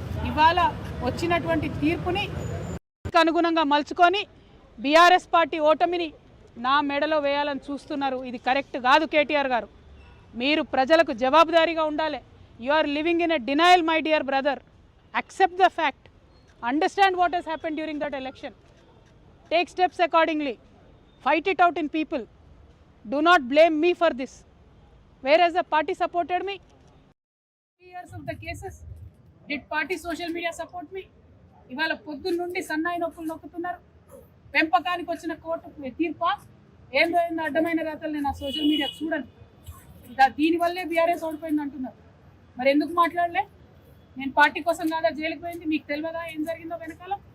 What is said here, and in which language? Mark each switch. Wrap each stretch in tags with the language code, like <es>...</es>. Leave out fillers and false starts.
<te>ఇవాళ వచ్చినటువంటి తీర్పుని అనుగుణంగా మలుచుకొని బీఆర్ఎస్ పార్టీ ఓటమిని నా మెడలో వేయాలని చూస్తున్నారు. ఇది కరెక్ట్ కాదు. కేటీఆర్ గారు, మీరు ప్రజలకు జవాబుదారీగా ఉండాలి.</te> <en>You are living in a denial my dear brother. accept the fact, understand what has happened during that election, take steps accordingly, fight it out in people. Do not blame me for this. Whereas the party supported me, 3 years of the cases, did party social media support me?</en> <te>ఇవాళ పొద్దున్న నుండి సన్నాయి నొప్పులు నొక్కుతున్నారు. పెంపకానికి వచ్చిన court తీర్పా ఏందో అడ్డమైన రాతలు నేను ఆ సోషల్ మీడియా చూడను. దీనివల్లే బీఆర్ఎస్ ఓడిపోయింది అంటున్నారు. మరి ఎందుకు మాట్లాడలే? నేను పార్టీ కోసం కాదా జైలుకి పోయింది? మీకు తెలియదా ఏం జరిగిందో వెనకాల?</te>